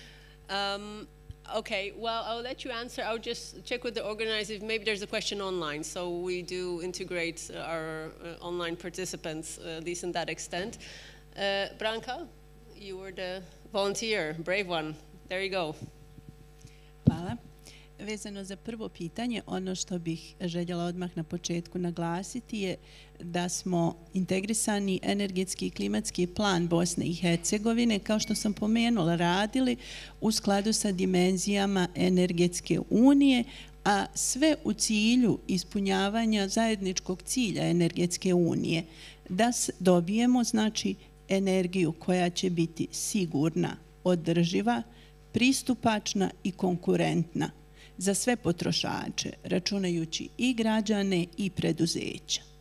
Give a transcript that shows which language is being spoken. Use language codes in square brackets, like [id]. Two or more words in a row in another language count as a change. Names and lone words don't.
[en] Okay, well, I'll let you answer. I'll just check with the organizer if maybe there's a question online. So we do integrate our online participants, at least in that extent. Branka, you were the volunteer, brave one. There you go. [bs] Hvala. Vezano za prvo pitanje, ono što bih željela odmah na početku naglasiti je da smo integrisani energetski i klimatski plan Bosne i Hercegovine, kao što sam pomenula, radili u skladu sa dimenzijama energetske unije, a sve u cilju ispunjavanja zajedničkog cilja energetske unije, da dobijemo znači energiju koja će biti sigurna, održiva, pristupačna i konkurentna za sve potrošače, računajući i građane i preduzeća.